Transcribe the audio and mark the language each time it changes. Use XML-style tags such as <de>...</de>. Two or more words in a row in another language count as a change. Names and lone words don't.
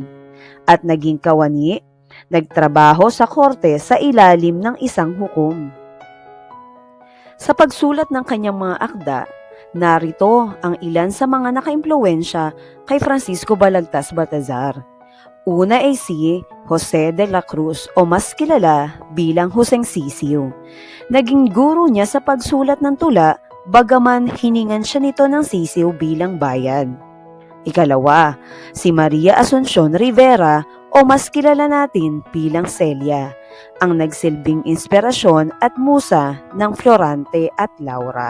<tl>At naging kawani, nagtrabaho sa korte sa ilalim ng isang hukom. Sa pagsulat ng kanyang mga akda, narito ang ilan sa mga nakaimpluwensya kay Francisco Balagtas Baltazar. Una ay si Jose de la Cruz o mas kilala bilang Joseng Sisiu. Naging guro niya sa pagsulat ng tula, bagaman hiningan siya nito ng sisiw bilang bayad. Ikalawa, si Maria Asuncion Rivera o mas kilala natin bilang Celia, ang nagsilbing inspirasyon at musa ng Florante at Laura.</tl>